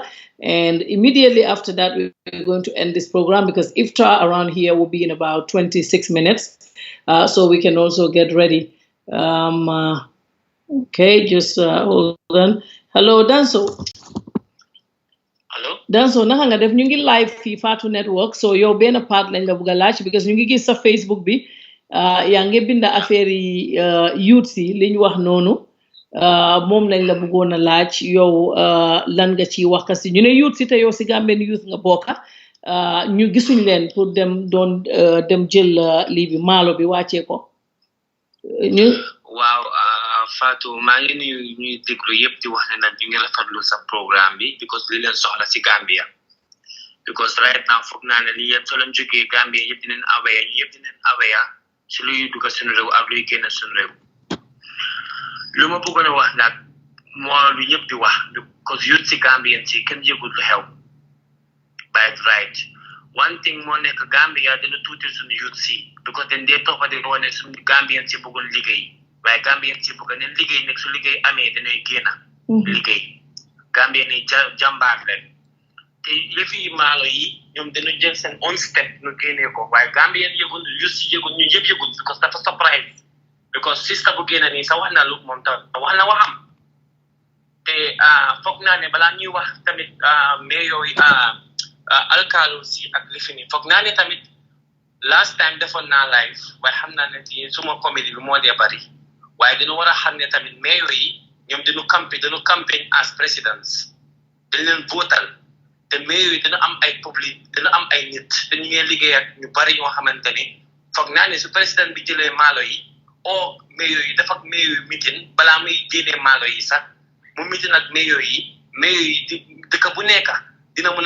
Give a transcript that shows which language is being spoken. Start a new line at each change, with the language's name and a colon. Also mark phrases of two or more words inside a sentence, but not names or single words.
English: And immediately after that, we're going to end this program because iftar around here will be in about 26 minutes. So we can also get ready. Okay, just hold on. Hello, Danso. Hello.
Wolof: Danso, naka nga def ñu ngi live fii Fatu Network, so yow benn part lañ la bëgg a laaj because ñu ngi gis sa Facebook bi yaa ngi bind affaire yi youth si li ñu wax noonu moom lañ la bëggoon a laaj yow lan nga ci wax kasi ñu ne youth si te yow si
English: Gambian youth
Wolof: nga bokka ñu gisuñ leen pour dem jël lii bi maalo bi wàccee ko ñu. Waaw Fatu maa ngi nuyu ñuy déglu yëpp di wax ne nag ñu ngi rafetlu sa programme bi because li leen soxla si Gambia because
English: right now
Wolof: foog naa ne li yëpp soo leen jógee Gambia yëpp dinañ aware ñu yëpp dinañ aware si luy dugg suñu réew ak luy génn suñu réew lu ma bëggoon a wax nag moo lu ñëpp di wax because youth si Gambien si kenn yëgul lu xew by
English: right one thing
Wolof: moo nekk Gambia dina tuuti suñu youth si because dañ dee toppa di wane suñu Gambien si bëggul liggéey waaye Gambien si bëgg neen liggéey nekk su liggéey amee danay génna liggéey Gambien ni jàmbaar leen te yëfi maalo yi ñoom dañu jël seen
English: own step
Wolof: ñu génnee ko waaye Gambien yëgul youth si yëgul ñu yëpp yëgul because dafa surprise because sista bu génna nii sa wax na lu moom ta wax na waxam te foog naa ne balaa ñuy wax tamit mayor yi alkaalu si ak lifi ni foog naa ne tamit
English: last time
Wolof: defoon naa live waaye xam naa ne ci suma comédie bi moo dee bari waaye dañu war a xam ne tamit mayor yi ñoom dañu campagne
English: as presidents
Wolof: dañ leen votal te mayor yi dina am ay public dina am ay nit te ñu ngi liggéey ak ñu bari ñoo xamante ne foog naa ne su président bi jëlee maalo yi mayor yi dafa ak mayor yi meeting balaa muy génnee maalo yi sax mu meeting ak mayor yi dëkk bu nekk dina mën a